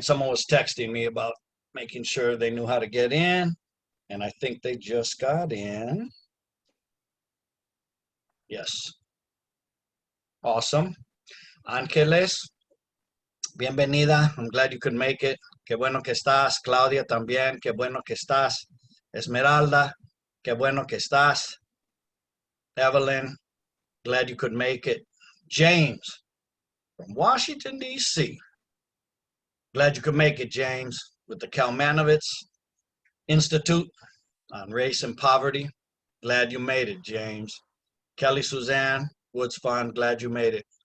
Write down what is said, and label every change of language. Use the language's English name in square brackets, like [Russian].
[English] Someone was texting me about making sure they knew how to get in, and I think they just got in. Yes. Awesome. Ángeles, bienvenida. I'm glad you could make it. [Spanish] Qué bueno que estás. Claudia también. Qué bueno que estás. Esmeralda, qué bueno que estás. [English] Evelyn, glad you could make it. James from Washington, D.C. Glad you could make it, James, with the Kalmanovitz Institute on Race and Poverty. Glad you made it, James. Kelly Suzanne, Woods Fund, glad you made it.